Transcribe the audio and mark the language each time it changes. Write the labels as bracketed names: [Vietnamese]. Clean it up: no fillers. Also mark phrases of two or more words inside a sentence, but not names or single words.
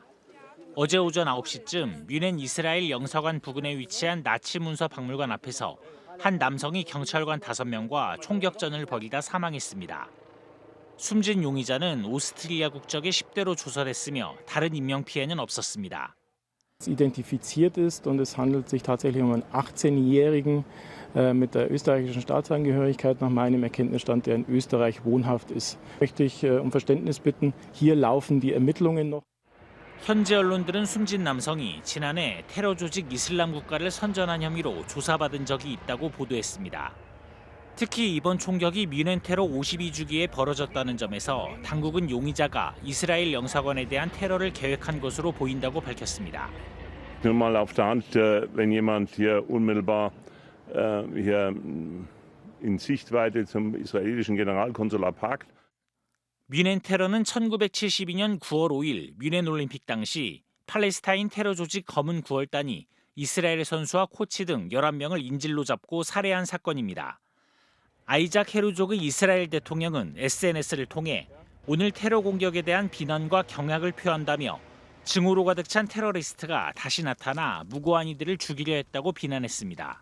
[Korean] 어제 오전 9시쯤 미넨 이스라엘 영사관 부근에 위치한 나치 문서 박물관 앞에서 한 남성이 경찰관 5명과 총격전을 벌이다 사망했습니다. 숨진 용의자는 오스트리아 국적의 10대로 조사됐으며 다른 인명 피해는 없었습니다. [German] Identifiziert ist und es handelt sich tatsächlich um einen 18-Jährigen mit der österreichischen Staatsangehörigkeit nach meinem Erkenntnisstand, der in Österreich wohnhaft ist. Möchte ich um Verständnis bitten, hier laufen die Ermittlungen noch. [Korean] 현지 언론들은 숨진 남성이 지난해 테러 조직 이슬람 국가를 선전한 혐의로 조사받은 적이 있다고 보도했습니다. 특히 이번 총격이 미넨 테러 52주기에 벌어졌다는 점에서 당국은 용의자가 이스라엘 영사관에 대한 테러를 계획한 것으로 보인다고 밝혔습니다. [German] Nur mal auf der Hand, wenn jemand hier unmittelbar hier in Sichtweite zum israelischen Generalkonsulat parkt. [Korean] 미넨 테러는 1972년 9월 5일 미넨 올림픽 당시 팔레스타인 테러 조직 검은 9월단이 이스라엘 선수와 코치 등 11명을 인질로 잡고 살해한 사건입니다. 아이작 헤르조그 이스라엘 대통령은 SNS를 통해 오늘 테러 공격에 대한 비난과 경악을 표한다며 증오로 가득 찬 테러리스트가 다시 나타나 무고한 이들을 죽이려 했다고 비난했습니다.